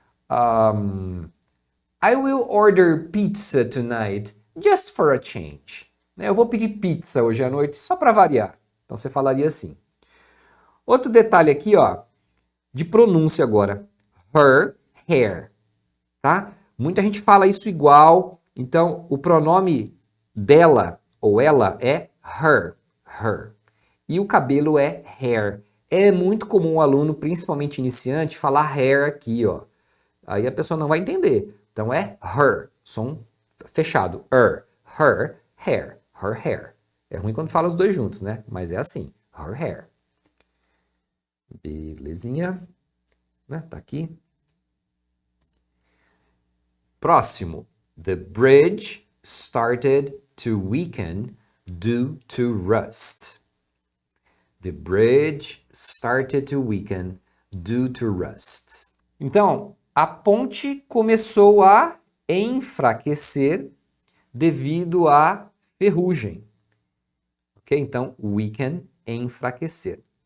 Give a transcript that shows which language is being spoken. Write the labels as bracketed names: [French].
[English] I will order pizza tonight just for a change. [Portuguese] Eu vou pedir pizza hoje à noite só para variar. Então você falaria assim. Outro detalhe aqui, ó, de pronúncia agora. [English] Her hair, [Portuguese] tá? Muita gente fala isso igual. Então o pronome dela ou ela é her, her. E o cabelo é hair. É muito comum o aluno, principalmente iniciante, falar hair aqui, ó. Aí a pessoa não vai entender. Então é her, som fechado. [English] Her hair, her hair. [Portuguese] É ruim quando fala os dois juntos, né? Mas é assim, [English] her hair. [Portuguese] Belezinha. Né? Tá aqui. Próximo. [English] The bridge started to weaken due to rust. The bridge started to weaken due to rust. [Portuguese] Então, a ponte começou a enfraquecer devido à ferrugem. Ok? Então, weaken, enfraquecer.